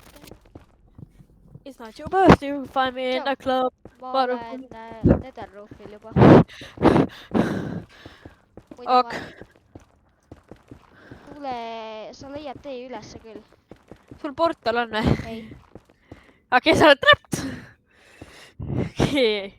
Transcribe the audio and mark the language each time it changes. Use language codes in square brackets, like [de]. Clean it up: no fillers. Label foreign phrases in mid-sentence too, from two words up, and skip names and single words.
[en] It's not your birthday, you find me in a club. [et] Ma olen Netherroofil juba. Ok. Tule, sa leiad tee ülesse küll. Sul portal on või? Ei. Okei, sa oled trapped. Okei.